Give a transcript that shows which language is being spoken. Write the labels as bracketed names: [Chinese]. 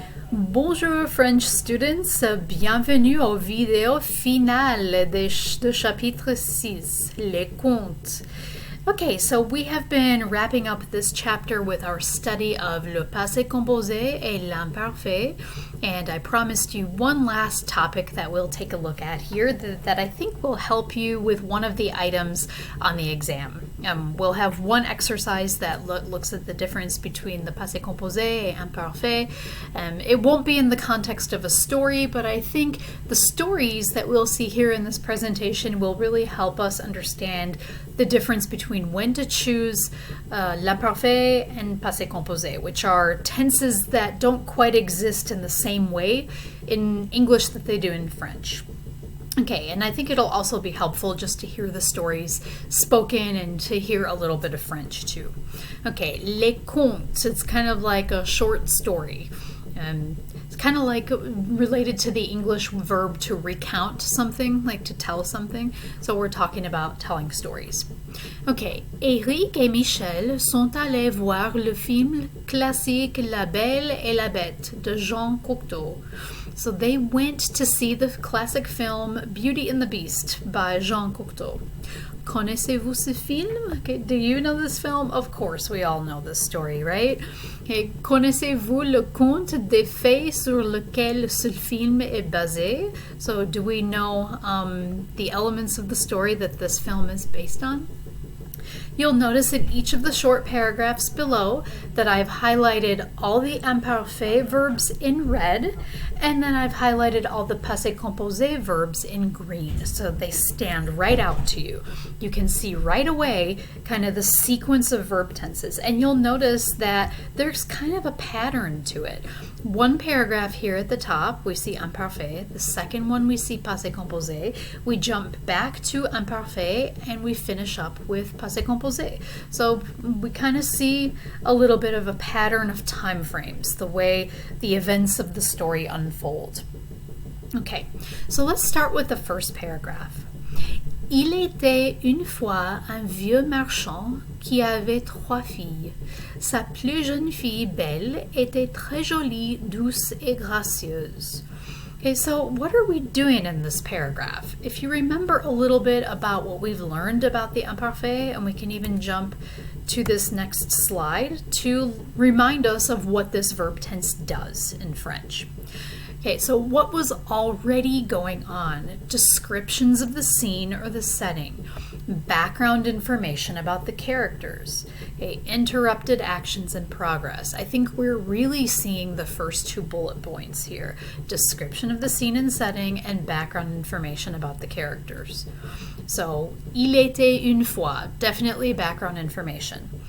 [French] Bonjour [English] French students, [French] bienvenue aux vidéos finales de chapitre 6, les contes. [English] Okay, so we have been wrapping up this chapter with our study of [French] le passé composé et l'imparfait, [English] and I promised you one last topic that we'll take a look at here that I think will help you with one of the items on the exam. We'll have one exercise that looks at the difference between the [French] passé composé et imparfait. [English] It won't be in the context of a story, but I think the stories that we'll see here in this presentation will really help us understand the difference between when to choose l'imparfait and passé composé, which are tenses that don't quite exist in the same way in English that they do in French. Okay, and I think it'll also be helpful just to hear the stories spoken and to hear a little bit of French too. Okay, les contes, it's kind of like a short story. It's kind of like related to the English verb to recount something, like to tell something. So we're talking about telling stories. [French] Okay, Eric et Michel sont allés voir le film classique La Belle et la Bête de Jean Cocteau. [English] So they went to see the classic film Beauty and the Beast by Jean Cocteau. [French] Connaissez-vous ce film? [English] Okay, do you know this film? Of course, we all know this story, right? [French] Okay, connaissez-vous le conte des faits sur lequel ce film est basé? [English] So do we know the elements of the story that this film is based on? You'll notice in each of the short paragraphs below that I've highlighted all the imparfait verbs in red, and then I've highlighted all the passé composé verbs in green, so they stand right out to you. You can see right away kind of the sequence of verb tenses, and you'll notice that there's kind of a pattern to it. One paragraph here at the top, we see imparfait. The second one, we see passé composé. We jump back to imparfait, and we finish up with passé composé. So we kind of see a little bit of a pattern of time frames, the way the events of the story unfold. Okay, so let's start with the first paragraph. [French] Il était une fois un vieux marchand qui avait 3 filles. Sa plus jeune fille, Belle, était très jolie, douce et gracieuse. [English] Okay, so what are we doing in this paragraph? If you remember a little bit about what we've learned about the imparfait, and we can even jump to this next slide to remind us of what this verb tense does in French. Okay, so what was already going on? Descriptions of the scene or the setting, background information about the characters, okay, interrupted actions in progress. I think we're really seeing the first 2 bullet points here. Description of the scene and setting and background information about the characters. So, [French] il était une fois, [English] definitely background information.